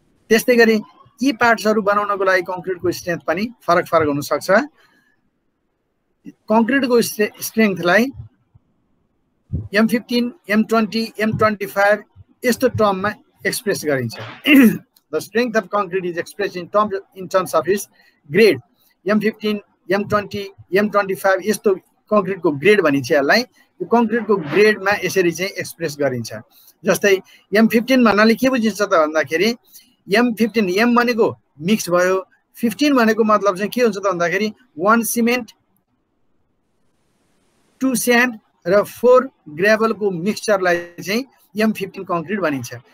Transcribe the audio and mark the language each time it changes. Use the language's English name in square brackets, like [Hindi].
[Nepali] त्यस्तै गरी यी पार्ट्सहरू बनाउनको लागि कङ्क्रिटको स्ट्रेन्थ पनि फरक फरक हुन सक्छ। कङ्क्रिटको स्ट्रेन्थलाई M15, M20, M25 यस्तो टर्ममा एक्सप्रेस गरिन्छ। [English] The strength of concrete is expressed in terms of its grade. [Nepali] M15, M20, M25 यस्तो कङ्क्रिटको ग्रेड भनिन्छ यसलाई। यो कङ्क्रिटको ग्रेडमा यसरी चाहिँ एक्सप्रेस गरिन्छ। जस्तै M15 भन्नाले के बुझिन्छ त भन्दाखेरि M15 M भनेको मिक्स भयो, 15 भनेको मतलब चाहिँ के हुन्छ त भन्दाखेरि 1 सिमेन्ट 2 स्यान्ड र 4 ग्रेभलको मिक्सचरलाई चाहिँ M15 कङ्क्रिट भनिन्छ।